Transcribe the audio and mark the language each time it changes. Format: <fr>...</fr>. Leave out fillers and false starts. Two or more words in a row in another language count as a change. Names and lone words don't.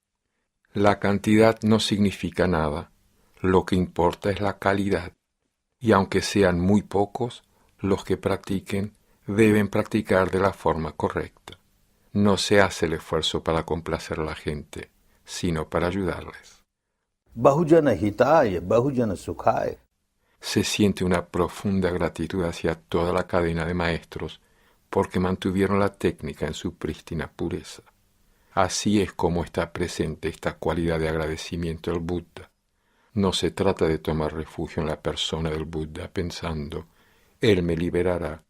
<es>La cantidad no significa nada. Lo que importa es la calidad. Y aunque sean muy pocos, los que practiquen deben practicar de la forma correcta. No se hace el esfuerzo para complacer a la gente, sino para ayudarles.</es> <pi>Bahujana hitaya, bahujana sukhaya.</pi> <es>Se siente una profunda gratitud hacia toda la cadena de maestros porque mantuvieron la técnica en su prístina pureza. Así es como está presente esta cualidad de agradecimiento al Buda. No se trata de tomar refugio en la persona del Buda pensando, Él me liberará.</es>